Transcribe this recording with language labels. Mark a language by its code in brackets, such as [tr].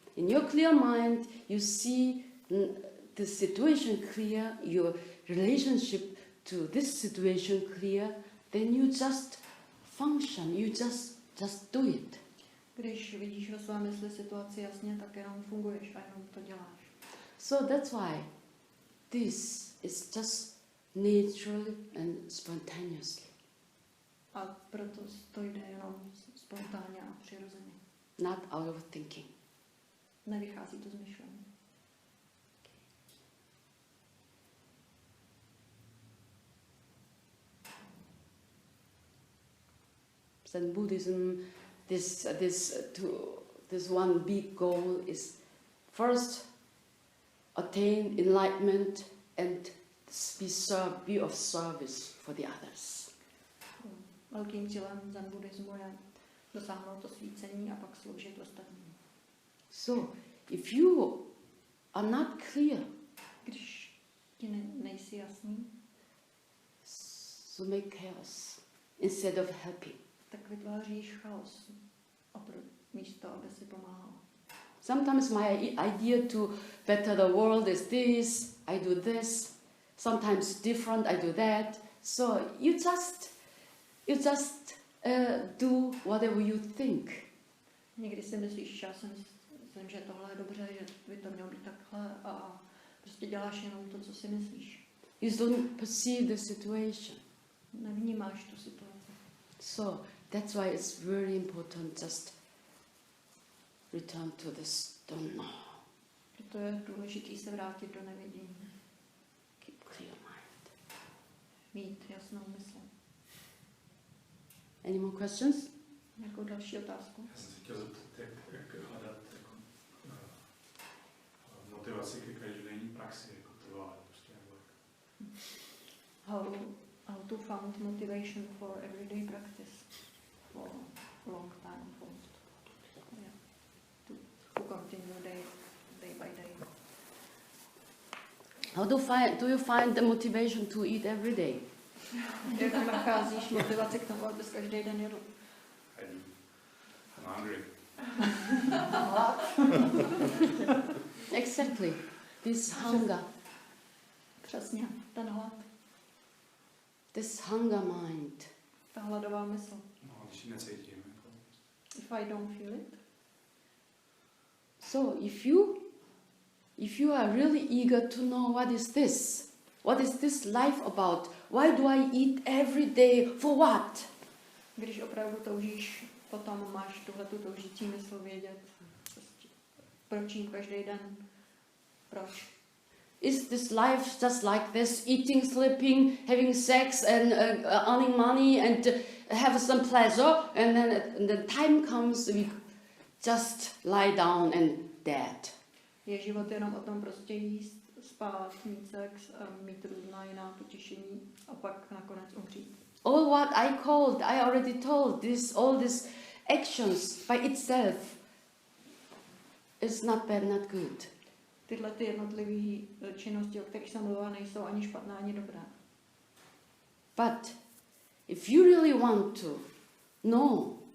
[en] In your clear mind, you see the situation clear, your relationship to this situation clear, then you just function, you just do it. [cs] Když vidíš ve své mysli situaci jasně, tak jenom funguješ a jenom to děláš. [en] So that's why this is just naturally and spontaneously. [cs] A proto to jde jenom spontánně a přirozeně. [en] Not out of thinking. [cs] Nevychází to z myšlení. [en] Zen Buddhism, this one big goal is first attain enlightenment and be of service for the others. [cs] Velkým cílem zen buddhismu je dosáhnout osvícení a pak sloužit ostatním. [en] So, if you are not clear, [cs] Když ti nejsi jasný, [en] so make chaos instead of helping. [cs] tak vytváříš chaos místo, aby si pomáhal. [en] Sometimes my idea to better the world is this, I do this. Sometimes different, I do that. So you just do whatever you think. [cs] Někdy si myslíš, já si myslím, že tohle je dobře, že by to mělo být takhle a prostě děláš jenom to, co si myslíš. [en] You don't perceive the situation. [cs] Nevnímáš tu situaci. [en] So that's why it's very important just return to this don't know. [cs] Proto je důležité se vrátit do nevědění. [en] Keep clear mind. [cs] Mít jasnou mysl. [en] Any more questions? [cs] Nějakou další otázku? Já jsem se chtěl zeptat, jak hledat jako, motivaci ke každodenní praxi, jako trvalé, prostě nebo [en] How to find motivation for everyday practice for long time involved. Yeah. To continue day by day. How do you find the motivation to eat every day? [cs] Jak nacházíš motivaci k tomu, abys každý den jedl? [en] I'm hungry. Exactly. This hunger. [cs] Přesně, ten hlad. [en] This hunger mind. [cs] Ta hladová mysl. No, když ji necítím. Jako. [en] If I don't feel it. So if you are really eager to know what is this life about? Why do I eat every day? For what? [cs] Když opravdu toužíš, potom máš tuhletu toužící mysl vědět, proč jím každý den, proč. [en] Is this life just like this, eating, sleeping, having sex and earning money and have some pleasure, and then the time comes we just lie down and dead? [cs] Je život jenom o tom prostě jíst, spát, mít sex, mít různá jiná potěšení a pak nakonec umřít. [en] All what I already told, all these actions by itself is not bad, not good. [cs] Tyhle ty jednotlivé činnosti, o kterých jsem mluvila, nejsou ani špatné, ani dobré. [en] But if you really want to know,